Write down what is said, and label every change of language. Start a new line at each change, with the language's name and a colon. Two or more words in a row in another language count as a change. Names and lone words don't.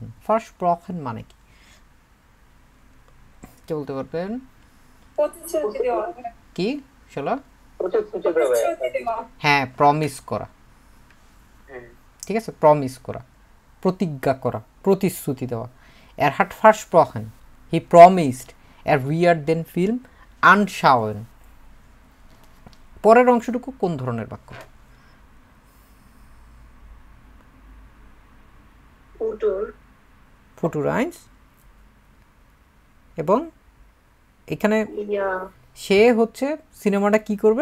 Bangla: Versprochen মানে কি? কে বলতে পারবেন? প্রতিশ্রুতি দেওয়া। কি শালা? প্রতিশ্রুতি দেওয়া। প্রতিশ্রুতি দেওয়া। হ্যাঁ, প্রমিস করা। ঠিক আছে, প্রমিস করা, প্রতিজ্ঞা করা, প্রতিশ্রুতি দেওয়া।
German: Er hat versprochen,
English: he promised,
German: wird den Film anschauen।
Bangla: পরের অংশটুকু কোন ধরনের বাক্য?
German: Futur eins.
Bangla: এবং এখানে সে হচ্ছে সিনেমাটা কি করবে?